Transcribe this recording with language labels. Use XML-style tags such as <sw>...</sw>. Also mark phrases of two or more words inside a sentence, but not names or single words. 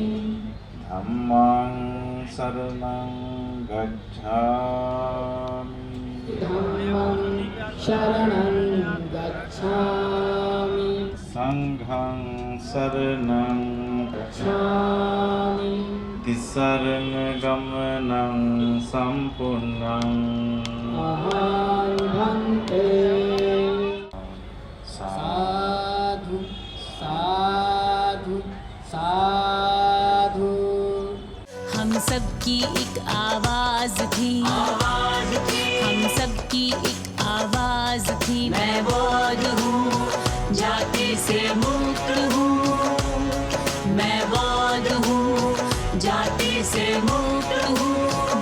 <pi>धम्मं शरणं गच्छामि। धम्मं शरणं गच्छामि। संघं शरणं गच्छामि। तिसरण गमनं संपूर्णं अहं भन्ते। साधु साधु साधु।</pi> <hi>हम सबकी एक आवाज थी, हम सबकी एक आवाज थी। मैं बौद्ध हूँ, जाति से मुक्त हूँ। मैं बौद्ध हूँ, जाति से मुक्त हूँ।</hi>